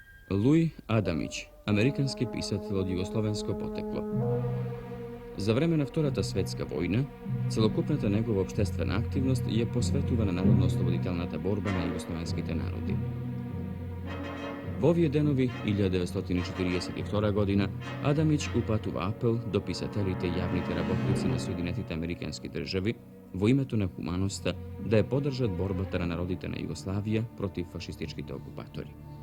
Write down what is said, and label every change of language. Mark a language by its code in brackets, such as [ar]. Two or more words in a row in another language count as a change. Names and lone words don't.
[mk] Луј Адамиќ, американски писател од југословенско потекло. За времена Втората светска војна, целокупната негова обштествена активност je посветувана народно-ослободителната борба на југословенските народи. Во овие денови, 1942 година, Адамиć упатува апел до писателите и јавните работници на Соединетите американски држави во името на хуманоста да ја поддржат борбата на народите на Југославија против фашистичките окупатори.